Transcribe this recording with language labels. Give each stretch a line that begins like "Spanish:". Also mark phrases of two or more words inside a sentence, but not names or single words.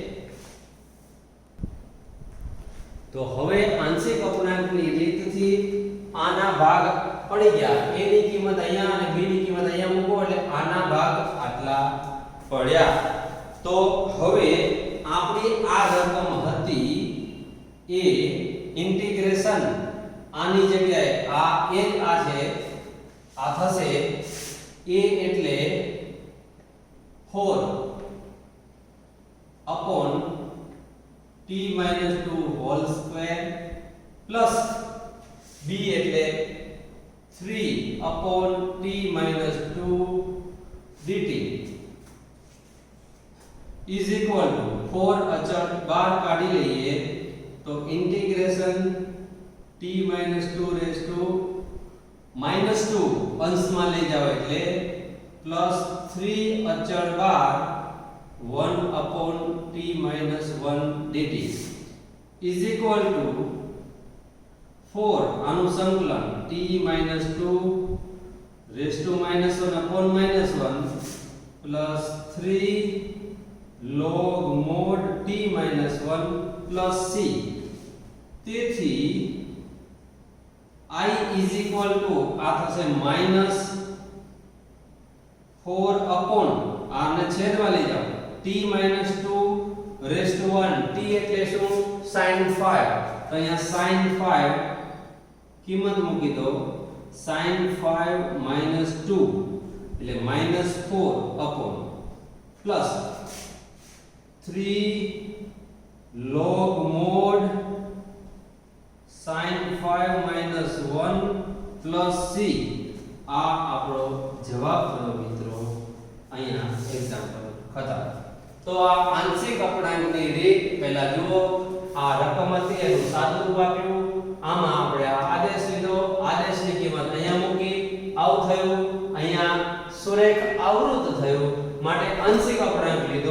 Gujarati: તો હવે આંશિક અપૂર્ણાંકની રીતથી આના ભાગ પડી ગયા, a ની કિંમત અહીંયા અને b ની કિંમત અહીંયા મૂકો એટલે આના ભાગ આટલા પડ્યા। તો હવે આપણી આ રકમ હતી એ ઇન્ટિગ્રેશન આની જગ્યાએ આ એ આ છે આ થશે a એટલે
English: 4 upon t minus 2 whole square plus b
Gujarati: એટલે
English: 3 upon t minus 2 dt is equal to 4
Gujarati: અચળ બહાર કાઢી લઈએ તો ઇન્ટિગ્રેશન
English: t minus 2 raised to minus 2
Gujarati: અંશમાં લઈ જાવ એટલે
English: plus 3
Gujarati: અચળ બાર
English: 1 upon t minus 1 dt is equal to 4
Gujarati: આનું સંકલન
English: t minus 2 raised to minus 1 upon minus 1 plus 3 log mod t minus 1 plus c તેથી I is equal to
Gujarati: આ થશે
English: minus 4 upon
Gujarati: આને છેદમાં લઈ જાઓ
English: t minus 2 raised to 1 t
Gujarati: એટલે શું
English: sin 5
Gujarati: તો અહીંયા
English: sin 5
Gujarati: કિંમત મૂકી દો
English: sin 5 minus 2 એટલે minus 4 upon plus 3 log mod sin 5 minus 1 plus c
Gujarati: આ આપણો જવાબ થયો મિત્રો અહીંયા એક્ઝામ્પલ ખતમ તો આ આંશિક અપૂર્ણાંકની રીત પહેલા જુઓ આ રકમ હતી એનું સાદુરૂપ આપ્યું આમાં આપણે આ આદેશ લીધો આદેશની કિંમત અહીંયા મૂકી આવું થયું અહીંયા સુરેખ આવૃત થયું માટે આંશિક અપૂર્ણાંક લીધો